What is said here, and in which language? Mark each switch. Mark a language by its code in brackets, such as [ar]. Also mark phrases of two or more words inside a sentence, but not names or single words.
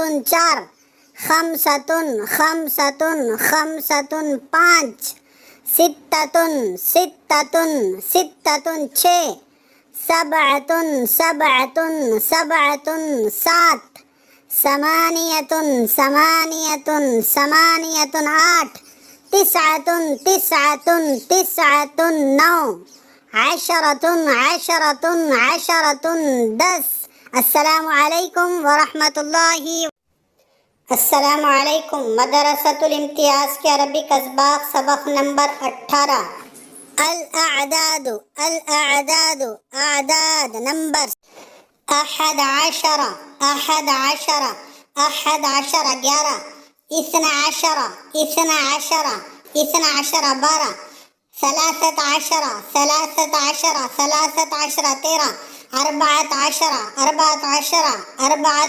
[ar] چار، خمسۃ خمسۃ خمسۃ پانچ، ستۃ ستۃ ستۃ چھ، سبعۃ سبعۃ سبعۃ سات، ثمانیۃ ثمانیۃ ثمانیۃ آٹھ، تسعۃ تسعۃ تسعۃ نو، عشرۃ عشرۃ عشرۃ دس۔ السلام علیکم ورحمۃ اللہ۔ السلام علیکم۔ [ur] مدرسۃ الامتیاز کے عربک اسباق سبق نمبر 18۔ [ar] الاعداد الاعداد اعداد نمبر احد عشر احد عشر احد عشر 11، اثنا عشر اثنا عشر اثنا عشر 12، ثلاثة عشر ثلاثة عشر ثلاثة عشر 13، اربعة عشر اربعة عشر اربعة